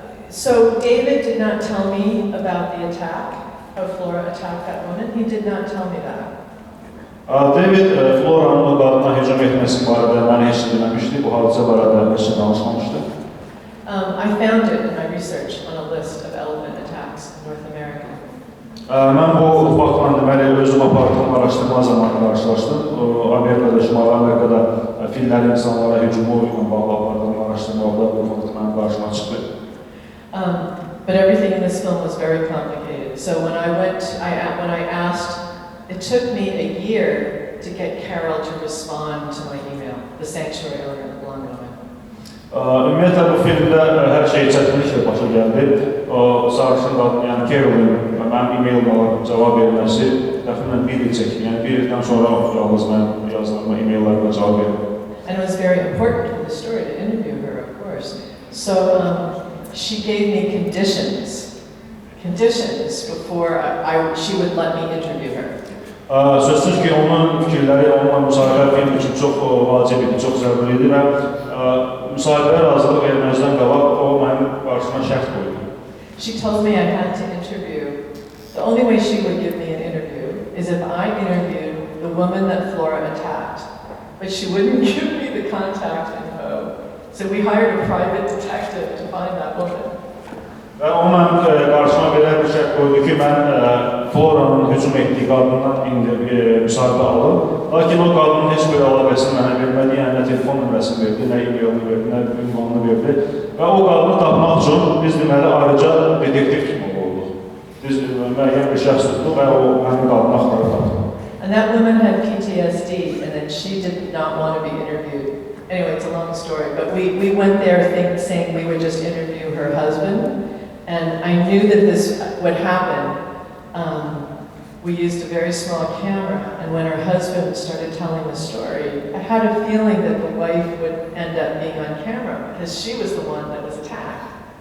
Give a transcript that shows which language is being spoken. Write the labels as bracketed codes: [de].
[en] So David did not tell me about the attack, how Flora attacked that woman. He did not tell me that. [az] David Flora'nın o qadına hücum etməsi barədə mənə heç deməmişdi, bu hadisə barədə heç danışmamışdı. [en] I found it in my research on a list of elephant attacks in North America. [az] Mən bu faktla deməli özüm apardığım araşdırma zamanı qarşılaşdım. Amerikada, Şimali Amerikada fillərin insanlara hücumu ilə bağlı apardığım araşdırmada bu fakt mənim qarşıma çıxdı. [en] But everything in this film was very complicated. So when I asked, it took me a year to get Carol to respond to my email, the sanctuary owner of the Blonde Woman. [az] Ümumiyyətlə bu filmdə hər şey çətinliklə başa gəldi. Sarışın qadın, yəni Carol'ın mənim e-mailına cavab verməsi təxminən bir il çəkdi. Yəni bir ildən sonra yalnız mən yazdığım e-maillərə cavab verdim. [en] And it was very important for the story to interview her, of course. So she gave me conditions before she would let me interview her. [az] Sözsüz ki, onun fikirləri, onunla müsahibə film üçün çox vacib idi, çox zəruri idi və müsahibəyə razılıq verməzdən qabaq o mənim qarşıma şərt qoydu. [en] She told me I had to interview. The only way she would give me an interview is if I interviewed the woman that Flora attacked. But she wouldn't give me the contact info. So we hired a private detective to find that woman. [az] Və o mənim qarşıma belə bir şərt qoydu ki, mən Flora'nın hücum etdiyi qadından müsahibə alım. Lakin o qadının heç bir əlaqəsini mənə vermədi, yəni nə telefon nömrəsini verdi, nə e-mailini verdi, nə ünvanını verdi. Və o qadını tapmaq üçün biz deməli ayrıca detektiv kimi olduq. Biz müəyyən bir şəxs tutduq və o mənim qadını axtarıb tapdı. [en] And that woman had PTSD, and then she did not want to be interviewed. Anyway, it's a long story, but we went there saying we would just interview her husband. And I knew that what happened, we used a very small camera, and when her husband started telling the story, I had a feeling that the wife would end up being on camera because she was the one that was attacked.